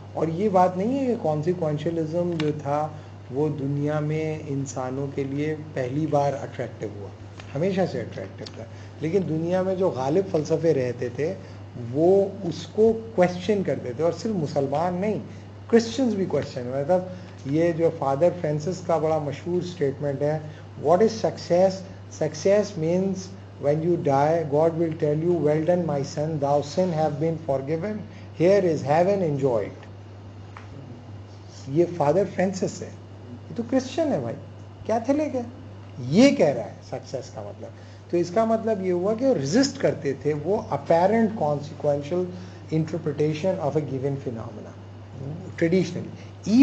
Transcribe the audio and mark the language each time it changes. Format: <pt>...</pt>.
<ur>اور یہ بات نہیں ہے کہ کانسیکوینشلزم جو تھا وہ دنیا میں انسانوں کے لیے پہلی بار اٹریکٹیو ہوا، ہمیشہ سے اٹریکٹیو تھا. لیکن دنیا میں جو غالب فلسفے رہتے تھے وہ اس کو کویسچن کرتے تھے، اور صرف مسلمان نہیں، کرسچنز بھی کویسچن. مطلب یہ جو فادر فرانسس کا بڑا مشہور اسٹیٹمنٹ ہے، what is success? Success means</ur> <en>when you die God will tell you well done my son, thou sin have been forgiven, here is heaven, enjoy it.</en> <ur>یہ father Francis ہے، یہ تو Christian ہے بھائی، کیتھولک ہے. یہ کہہ رہا ہے سکسیس کا مطلب. تو اس کا مطلب یہ ہوا کہ ریزسٹ کرتے تھے وہ</ur> <en>Apparent consequential interpretation of a given phenomena traditionally.</en>